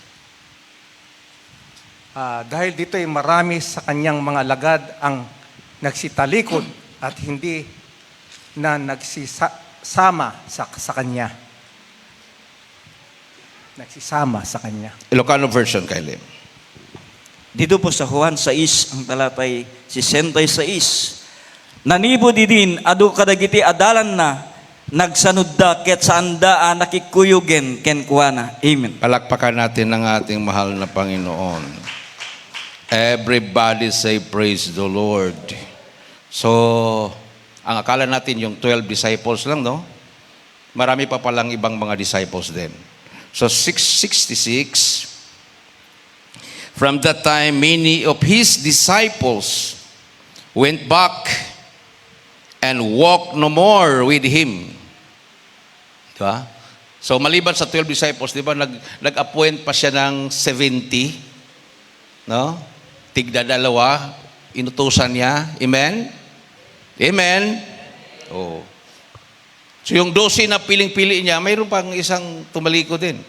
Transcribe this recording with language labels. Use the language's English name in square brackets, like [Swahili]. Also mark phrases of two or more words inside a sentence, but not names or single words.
[Filipino] Dahil dito ay marami sa kanyang mga lagad ang nagsitalikod at hindi na nagsisama sa kanya. Nagsisama sa kanya. [English] Ilocano version, Kyle. [Filipino] Dito po sa Juan 6, ang talatay 66. [Iloko] Nanibo din, adu kadagiti adalan na, nagsanod da, ket saan da nakikuyugen ken kuana. [Filipino] Amen. Palakpakan natin ng ating mahal na Panginoon. [English] Everybody say praise the Lord. [Filipino] So, ang akala natin yung 12 disciples lang, no? Marami pa palang ibang mga disciples din. [English] So 666, From that time, many of his disciples went back and walked no more with him. [Filipino] Diba? So maliban sa 12 disciples, di ba, nag-appoint pa siya ng 70, no? Tigda dalawa, inutusan niya. Amen? Amen? Oh. So yung 12 na piling-pili niya, mayroon pang isang tumalikod din.